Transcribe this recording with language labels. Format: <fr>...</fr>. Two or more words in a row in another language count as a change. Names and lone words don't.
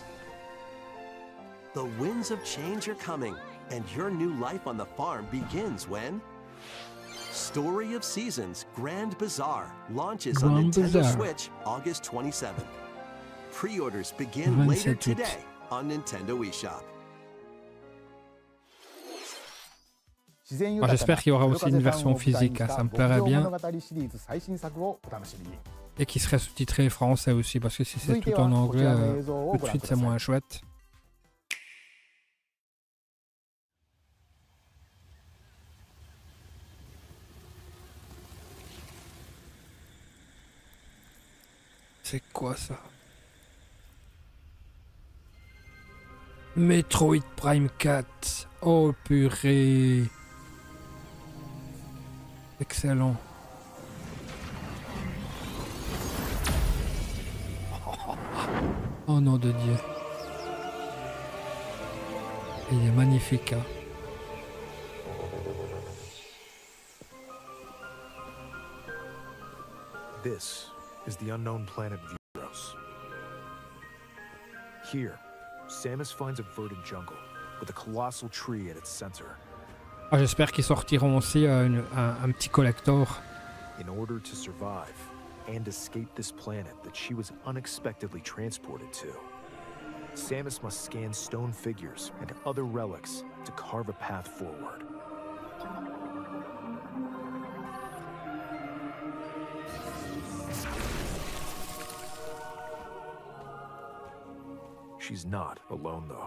<en>The winds of change are coming, and your new life on the farm begins when Story of Seasons Grand Bazaar launches on Grand Nintendo Bazaar. Switch August 27th. Pre-orders begin later</en> <fr>27 août.</fr> <en>today on Nintendo eShop.</en> <fr>j'espère qu'il y aura aussi une version physique, ça me plairait bien.</fr> <ja>最新作をお楽しみに。</ja> <fr>Et qui serait sous-titré français aussi, parce que si c'est tout en anglais, tout de suite c'est moins chouette. C'est quoi ça? Metroid Prime 4. Oh purée. Excellent. Oh nom de Dieu. Il est magnifique. Hein.</fr> <en>This is the unknown planet Vuros. Here, Samus finds a verdant jungle with a colossal tree at its center.</en> <fr>Ah, j'espère qu'ils sortiront aussi un petit collector.</fr> <en>In order to survive and escape this planet that she was unexpectedly transported to, Samus must scan stone figures and other relics to carve a path forward. She's not alone, though.</en>